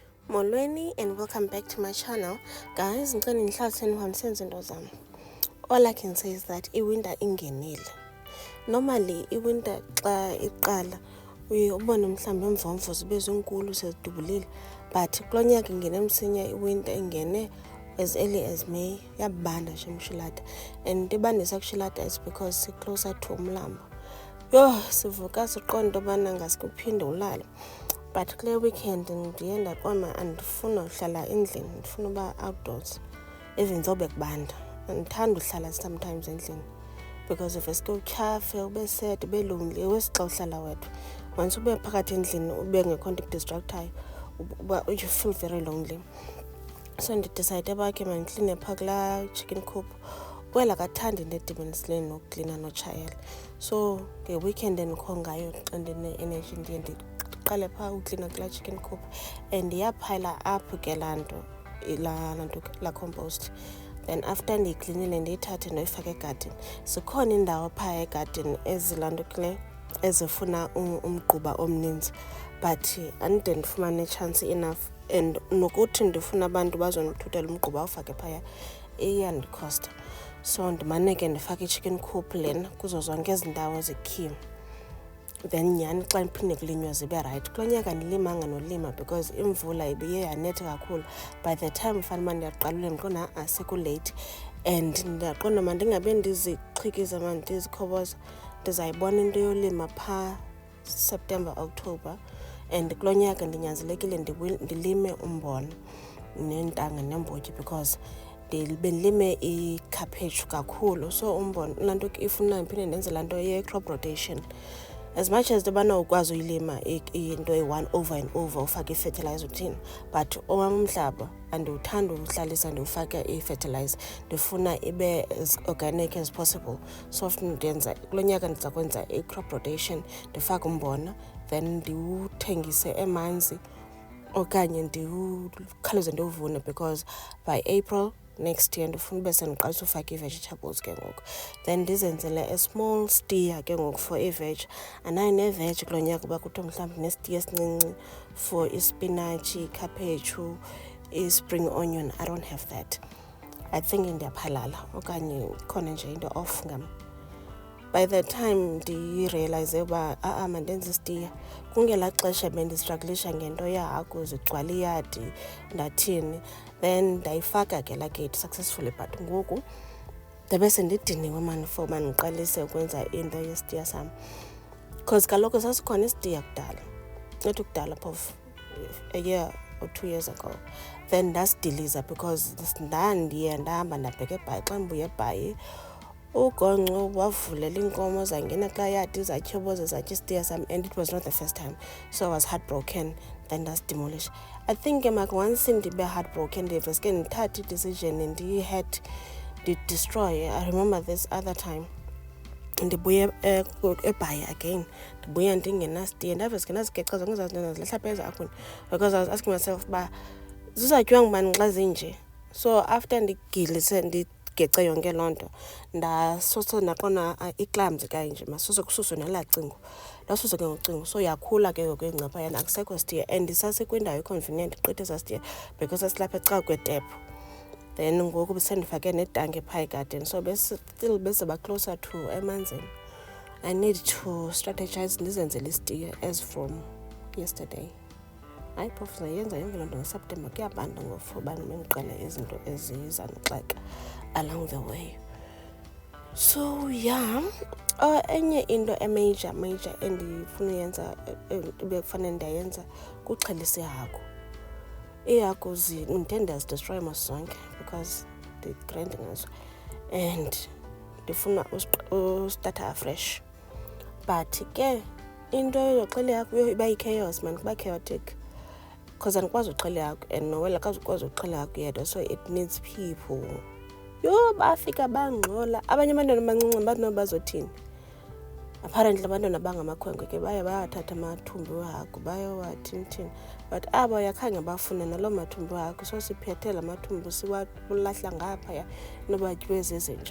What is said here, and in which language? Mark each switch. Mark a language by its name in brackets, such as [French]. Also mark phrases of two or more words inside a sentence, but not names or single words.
[English] Molweni and welcome back to my channel. Guys, [Xhosa] ngicela nihlaliseni ngisenze into zami. [English] All I can say is that [Xhosa] iwinter ingenile. Normally iwinter xa iqala uye ubone mhlawumbe imvomvo zibe zinkulu sezidubulile, but kulo nyaka ingene msinya iwinter ingene [English] as early as May. [Xhosa] Yabanda nje eMshilata, and ibandisa kuShilata [English] is because it's closer to [Xhosa] umlambo. Sivuka siqonda into yobana ngasikuphinde ulale. But kule weekend ndiye ndaqoma andifuna uhlala endlini, ndifuna uba outdoors even zobe kubanda. Andithanda uhlala sometimes endlini [English] because if [Xhosa] eske utyhafe ube sad ube lonely wesixa uhlala wedwa. Once ube phakathi endlini ube ngekho nto distractayo [English] you feel very lonely. [Xhosa] So ndidecide uba ke mandikline phaa kulaa chicken coop. [English] Well, [Xhosa] akathandi into edibenisile nokuklina notshayela. So nge-weekend endikho ngayo xa ndine-energy ndiye ndiqale phaa uklina kulaa chicken coop and yaphayela apho ke laa compost. [English] Then after [Xhosa] ndiyiklinile ndiyithathe ndoyifaka egadini. Zikhona iindawo phaa egadini ezilandukile ezifuna umgquba omninzi, but andide ndifumane [English] chance enough, [Xhosa] and nokuthi ndifuna abantu bazondithuthela umgquba awufake phaya iyandikhosta. So ndimane ke ndifake i-chicken coop lena kuzo zonke ezi ndawo zikhiwe. Then nyhani xa ndiphinde kulinywa zibe right. Kulo nyaka ndilimanga nolima because imvula ibiye yanetha kakhulu. [English] By the time [Xhosa] ufanele uba ndiyaqalule ndiqonda sekulate, and ndiyaqonda mandingabe ndiziqhikiza ndizikhoboza, ndizayibona into yolima phaa September, October. And kulo nyaka ndinyanzelekile ndilime umbona neentanga neembotyi because bendilime ikhaphetshu kakhulu. So umbona laa nto ifuna ndiphinde ndenze laa nto ye- [English] crop rotation. As much as [Xhosa] ndibana ukwazi uyilima into eyi-one [English] over and over [Xhosa] ufake i-fertilizer uthini, but owam umhlaba andiwuthanda uwuhlalisa ndiwufake i-fertilizer, ndifuna ibe [English] as organic as possible. [Xhosa] So ndenza kulo nyaka ndiza kwenza i- [English] crop rotation, [Xhosa] ndifake umbona then ndiwuthengise emanzi okanye ndiwukhawuleze ndiwuvune because [English] by April next year [Xhosa] ndifuna ube sendiqalisa ufaka ii-vegetables ke ngoku. Then ndizenzele [English] a small steer [Xhosa] ke ngoku for i-veg. Anayo ne-veg kulo nyaka uba kuthiwa mhlawumbi nestiya esincinci for ispinatshi, ikhaphetshu, [English] i-spring onion. I don't have that. I think [Xhosa] ndiyaphalala okanye khona nje into off ngam. [English] By the time [Xhosa] ndiyirealize uba mandenze istiya, kungelaa xesha bendistruglisha ngento yehagu zigcwala iyadi ndathini, then ndayifaka ke laa [English] gate successfully. [Xhosa] But ngoku ndabe sendidiniwe mani for uba ndiqalise ukwenza into yestiya sam because kaloku sasikhona istiya kudala, not kudala [English] of a year or 2 years ago. [Xhosa] Then ndasidiliza because ndandiye ndahamba ndabheka eBhayi. Xa ndibuya eBhayi ugonco wavulela iinkomo zangena kayadi zatyhoboza zatya istiya sam, [English] and it was not the first time. So I was heartbroken. Then that's demolish. I think once [Xhosa] ndibe heartbroken ndiveske ndithathe i-decision ndi-destroy. I remember this other time ndibuye eBhayi again, ndibuya ndingenastiya, ndaveske ndazigexa zonke ezaa zinto ndazilahla phaa ezakhuni because [English] I was asking myself [Xhosa] uba zizatyiwa ngubani xa zinje. So after ndigilise ndigece yonke loo nto ndasose ndaqona ii-clams kanje masose kususwe nelaa cingo, ndasuswe ke ngocingo. So yakhula ke ngoku ingca yana akusekho stiya, and sasekwindawo econvenient gqitha esaa stiya because sasilapha ecawa kwetephu. Then ngoku besendifake netanki phaa egadini, so still bezaba closer to emanzini. [English] I need to strategize [Xhosa] ndizenzele istiya [English] as from yesterday. [Xhosa] Hayi phofu zayenza yonke loo nto ngoSeptemba, kuyabanda ngoku uba ndiqale izinto ezizandixaka [English] along the way. So yeah, [Xhosa] enye into major endifuna uyenza ebekufanele ndiyayenza kuxhelisa ihagu. Iihagu ndide ndiyazidestroy mos zonke because ndi-grind ngazo and ndifuna ustarta afresh. But ke into yoxhela ihagu iba yi- [English] chaos man, [Xhosa] kuba [English] chaotic because [Xhosa] andikwazi uxhela ihagu and nowela akazukwazi uxhela ihagu yedwa, [English] so it needs people. [Xhosa] Bafika bangxola abanye abantwana abancinci bathi noba bazothini. Apparently abantwana bangamakhwenkwe ke bayathatha amathumbu wehagu bayowathini, but abo yakhange bafune naloo mathumbu wehagu. So siphethe la mathumbu siwalahla ngaphaya noba tyiwe zezinja.